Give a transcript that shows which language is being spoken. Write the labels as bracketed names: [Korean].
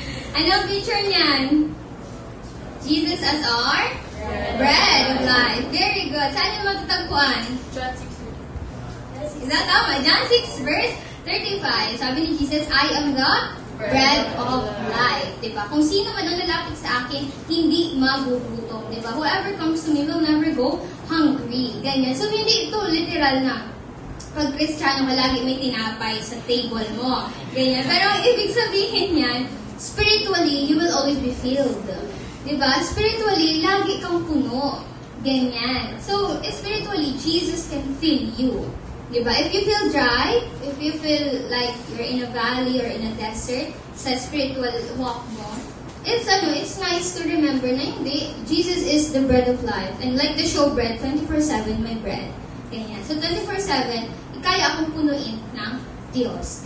[Filipino] Ano ang picture niyan? [English] Jesus as our bread of life. Very good. [Filipino] Saan yung matatagpuan? [English] John 6:35. Is that tama? John 6 verse 35. [Filipino] Sabi ni Jesus, [English] I am the bread of life. [Filipino] Diba? Kung sino man ang lalapit sa akin, hindi magugutom. Diba? [English] Whoever comes to me will never go hungry. [Filipino] Ganyan. So, hindi ito literal na pag Kristiyano ka lagi may tinapay sa table mo. Ganyan. Pero ang ibig sabihin yan, spiritually, [English] you will always be filled. [Filipino] Diba? Spiritually, lagi kang puno. Ganyan. [English] So, spiritually, Jesus can fill you. Diba? If you feel dry, if you feel like you're in a valley or in a desert, sa spiritual walk mo, it's nice to remember na hindi, Jesus is the bread of life. And like the showbread, 24/7 may bread. [Filipino] Ganyan. So, 24/7, kaya akong punuin ng Diyos.